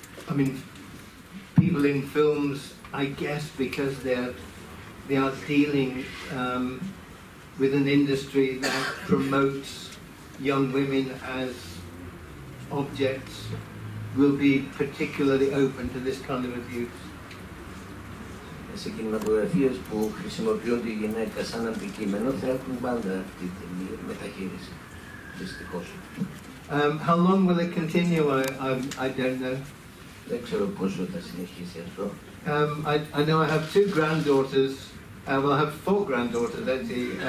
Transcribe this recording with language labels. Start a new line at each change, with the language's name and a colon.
English: I mean, people in films, I guess, because they are dealing with an industry that promotes young women as objects, will be particularly open to this kind of abuse.
Greek: Σε κινηματογραφίες που χρησιμοποιούν τη γυναίκα σαν αντικείμενο θα έχουν πάντα αυτή τη μεταχείριση, δυστυχώς.
English: How long will it continue? I don't know.
Greek: Δεν ξέρω πόσο θα συνεχίσει αυτό.
English: I know I have two granddaughters. Well, I have 4 granddaughters actually.